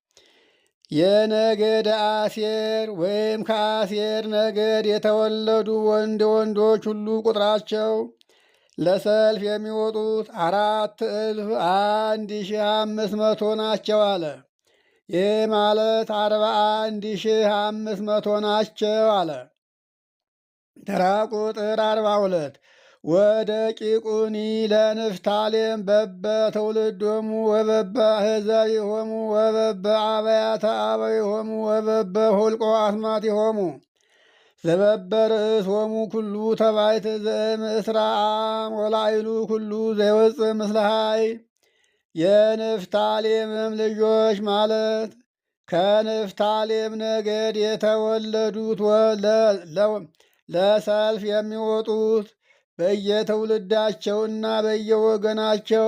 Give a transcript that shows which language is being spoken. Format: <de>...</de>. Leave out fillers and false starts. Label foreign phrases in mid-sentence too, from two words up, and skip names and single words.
<am>የነገደ አሴር ወይም ከአሴር ነገድ የተወለዱ ወንዶች ሁሉ ቁጥራቸው ለሰልፍ የሚወጡት 4,1,500 ናቸው አለ። ይህ ማለት 41,500 ናቸው አለ። ተራ ቁጥር 42</am> <gez>ወደ ቂቁኒ ለንፍታሌም በበ ትውልዶሙ ወበበ አሕዛቢሆሙ ወበበ አብያተ አበዊሆሙ ወበበ ሁልቆ አስማቲሆሙ ዘበበ ርእሶሙ ኩሉ ተባይት ዘእምእስራአም ወላይሉ ኩሉ ዘይወፅእ ምስለ ኃይል።</gez> <am>የንፍታሌምም ልጆች ማለት ከንፍታሌም ነገድ የተወለዱት ለሰልፍ የሚወጡት በየትውልዳቸውና በየወገናቸው</am>